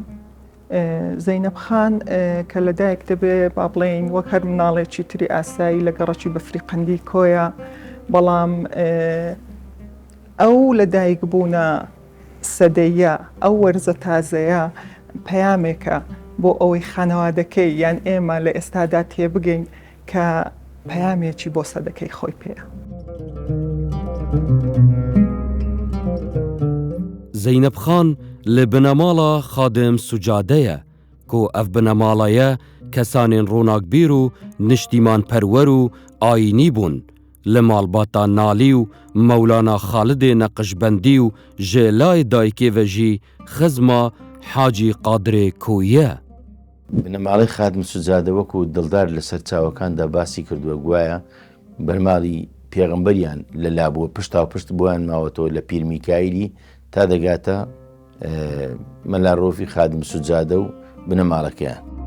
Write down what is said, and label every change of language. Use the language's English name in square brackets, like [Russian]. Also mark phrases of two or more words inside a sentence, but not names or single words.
[Central Kurdish] زەینەب خان کە لەدایک دەبێ با بڵێین وەک هەر مناڵێکی تری ئاسایی لە گەڕەکی بەفریقەندی کۆیە، بەڵام ئەو لەدایک بوونە سەدەیە ئەو وەرزە تازەیە پەیامێکە بۆ ئەوەی خانەوادەکەی یان ئێمە لە ئێستادا تێبگەین کە پەیامێکی بۆ سەدەکەی خۆی پێیە. [Kurdish] زەینەب خان li binemala Xadim Sucade ye ku ev binemala ye kesanên ronakbîr û niştîmanperwer û ayînî bûn. Li malbata Nalî û Mewlana Xalidê Neqşbendî û ji layê dayikê ve jî xizma Hacî Qadirê Kûyê. [Central Kurdish] بنەماڵەی خادم سوجادە وەکو دڵدار لەسەر چاوەکاندا باسی کردووە گوایە بەرماڵی پێغەمبەریان لە لابووە پشتا و پشت بۆیان ماوەتەوە لە پیر میکایلی تا دەگاتە مەلا ڕۆفی خادم سوجادە و بنەماڵەکەیان.